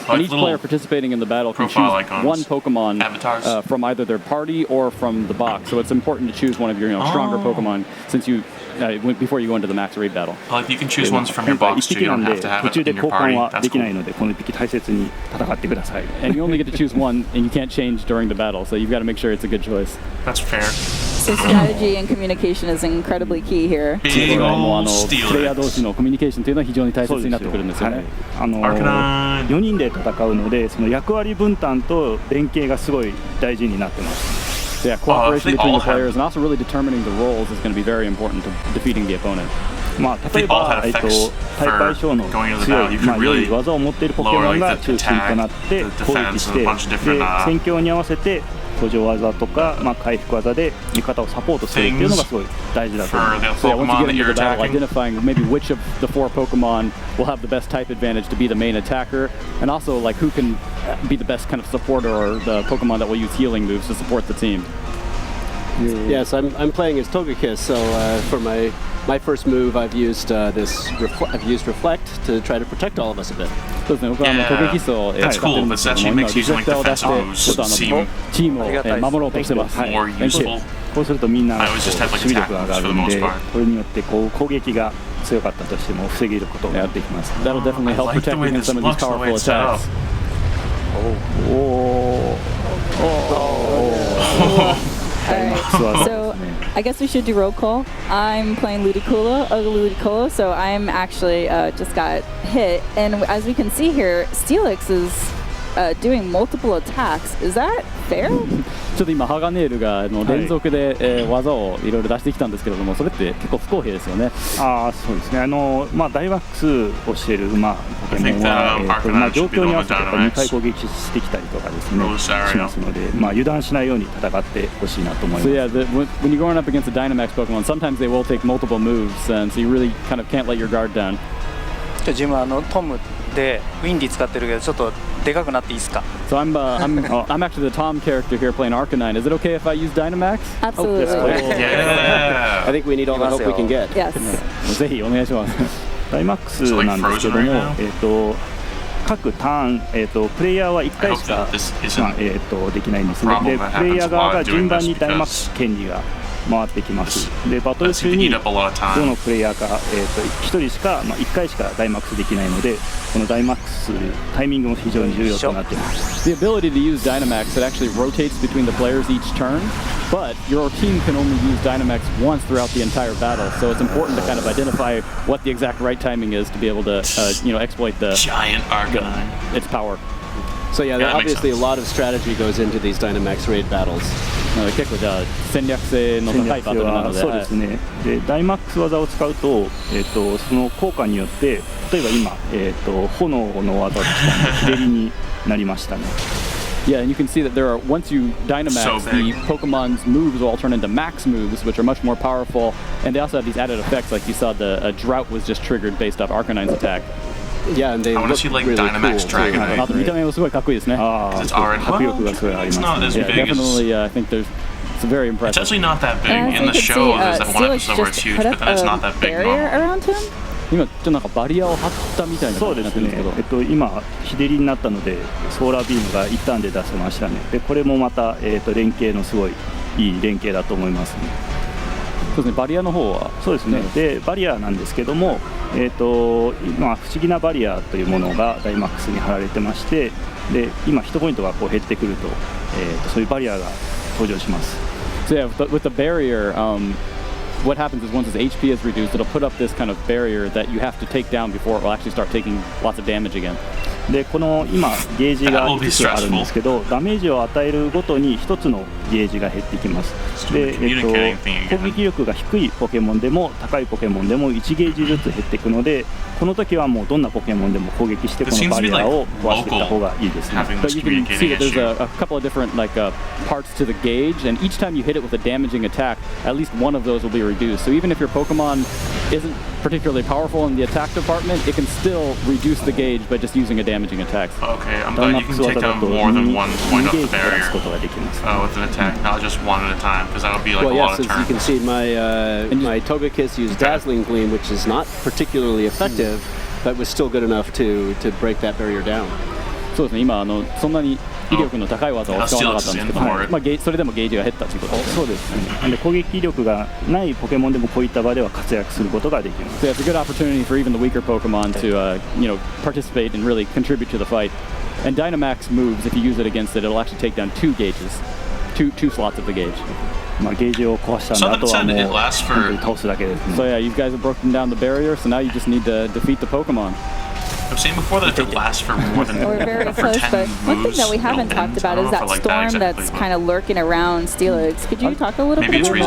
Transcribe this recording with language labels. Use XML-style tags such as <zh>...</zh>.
<en>And each player participating in the battle can choose one Pokemon from either their party or from the box. So it's important to choose one of your stronger Pokemon since you before you go into the max raid battle. You can choose ones from your box too. You don't have to have it in your party. That's cool. And you only get to choose one, and you can't change during the battle. So you've got to make sure it's a good choice. That's fair. So strategy and communication is incredibly key here.</en> <ja>プレイヤー同士のコミュニケーションというのは非常に大切になってくるんですよね。 4人で戦うので、その役割分担と連携がすごい大事になってます。</ja> <en>Yeah, cooperation between the players and also really determining the roles is going to be very important to defeating the opponent.</en> <ja>例えば、対相性の強い、良い技を持っているポケモンが中心となって攻撃して、で戦況に合わせて補助技とか、回復技で味方をサポートするっていうのがすごい大事だと思います。</ja> <en>So yeah, once you get into the battle, identifying maybe which of the 4 Pokemon will have the best type advantage to be the main attacker, and also like who can be the best kind of supporter or the Pokemon that will use healing moves to support the team. Yes, I'm playing as Togekiss, so for my first move, I've used Reflect to try to protect all of us a bit. Yeah, that's cool. But that actually makes using like defensive moves seem more useful.</en> <ja>こうするとみんな守備力が上がるので、これによって攻撃が強かったとしても防げることができます。</ja> <en>That'll definitely help protect against some of these powerful attacks. Alright, so I guess we should do roll call. I'm playing Ludicolo, so I'm actually just got hit. And as we can see here, Steelix is doing multiple attacks. Is that fair?</en> <ja>ちょっと今ハガネールが連続で、技をいろいろ出してきたんですけれども、それって結構不公平ですよね。そうですね。ダイマックスをしているポケモンは、状況に合わせて2回攻撃してきたりとかですねしますので、油断しないように戦ってほしいなと思います。</ja> <en>So yeah, when you're going up against a Dynamax Pokemon, sometimes they will take multiple moves, and so you really kind of can't let your guard down.</en> <ja>ジムトムでウィンディ使ってるけどちょっとでかくなっていいですか？</ja> <en>So I'm actually the Tom character here playing Arcanine. Is it okay if I use Dynamax? Absolutely. Yeah. I think we need all the help we can get. Yes.</en> <ja>ぜひお願いします。ダイマックスなんですけども、各ターン、プレイヤーは1回しか、できないんですね。で、プレイヤー側が順番にダイマックス権利が回ってきます。で、バトル中にどのプレイヤーか、1人しか、1回しかダイマックスできないので、このダイマックスタイミングも非常に重要となっています。</ja> <en>The ability to use Dynamax, it actually rotates between the players each turn, but your team can only use Dynamax once throughout the entire battle. So it's important to kind of identify what the exact right timing is to be able to, exploit the giant Arcanine, its power. So yeah, obviously a lot of strategy goes into these Dynamax raid battles.</en> <ja>結構じゃあ戦略性の高いバトルなので、そうですね。で、ダイマックス技を使うと、その効果によって、例えば今、炎の技を使って日照りになりましたね。</ja> <en>Yeah, and you can see that there are, once you Dynamax, the Pokemon's moves will all turn into max moves, which are much more powerful, and they also have these added effects, like you saw the drought was just triggered based off Arcanine's attack. Yeah, and they I want to see like really Dynamax cool, Dragonite.</en> <ja>見た目もすごいかっこいいですね。</ja> <en>It's already it's not as Yeah, big definitely. I think it's very It's impressive. actually not that big. In the show, there's that one episode where it's huge, but then it's not that big. Around him?</en> <ja>今ちょっとなんかバリアを張ったみたいなそうです感じになってるんですけど、ね。今日照りになったのでソーラービームが一旦で出せましたね。でこれもまた連携のすごいいい連携だと思いますね。そうですね。バリアの方はそうですね。でバリアなんですけども、今不思議なバリアというものがダイマックスに貼られてまして、で今ヒットポイントがこう減ってくると、そういうバリアが登場します。</ja> <en>So yeah, with the barrier, what happens is once his HP is reduced, it'll put up this kind of barrier that you have to take down before it will actually start taking lots of damage again.</en> <ja>でこの今ゲージが5つあるんですけど、ダメージを与えるごとに1つのゲージが減ってきます。で、攻撃力が低いポケモンでも高いポケモンでも1ゲージずつ減っていくので、この時はもうどんなポケモンでも攻撃してこのバリアを壊していった方がいいですね。</ja> <en>But you can see that there's a couple of different parts to the gauge, and each time you hit it with a damaging attack, at least one of those will be reduced. So even if your Pokemon isn't particularly powerful in the attack department, it can still reduce the gauge by just using a damaging attack. Okay, I'm glad you can take down more than one point of the barrier with an attack, not just one at a time, because that'll be like a lot of turns. As you can see, my Togekiss used Dazzling Gleam, which is not particularly effective, but was still good enough to break that barrier down.</en> <ja>そうですね、今そんなに威力の高い技を使わなかったんですけど、それでもゲージが減ったということです。そうですね。で攻撃力がないポケモンでもこういった場では活躍することができます。</ja> <en>So it's a good opportunity for even the weaker Pokemon to participate and really contribute to the fight. And Dynamax moves, if you use it against it, it'll actually take down 2 gauges, two slots of the gauge.</en> <ja>まあゲージを壊したんで、あとはもう本当に倒すだけですね。</ja> <en>So yeah, you guys have broken down the barrier, so now you just need to defeat the Pokemon. I was saying before that it lasts for more than We're very close, but one thing that we haven't talked about is that storm that's kind of lurking around Steelix. Could you talk a little bit about that?</en>